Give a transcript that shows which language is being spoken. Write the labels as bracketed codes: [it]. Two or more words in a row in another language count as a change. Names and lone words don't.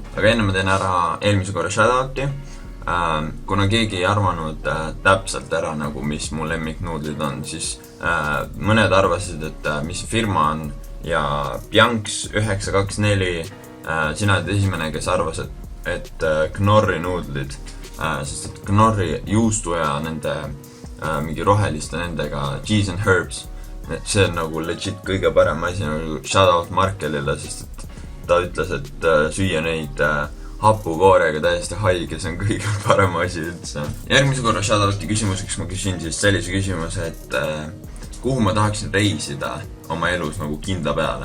[et] Aga enne ma teen ära eelmise korra shoutouti. Kuna keegi ei arvanud täpselt ära, nagu mis mu lemmiknuudlid on, siis mõned arvasid, et mis firma on ja Bianx 924, sina oled esimene, kes arvas, et Knorri nuudlid, sest et Knorri juustu ja nende mingi roheliste nendega [en] cheese and herbs, [et] see on nagu legit kõige parem asi, nagu shoutout Markelile, sest et ta ütles, et süüa neid hapukoorega täiesti haige, see on kõige parem asi üldse. Järgmise korra shoutouti küsimuseks ma küsin siis sellise küsimuse, et kuhu ma tahaksin reisida oma elus nagu kindla peale.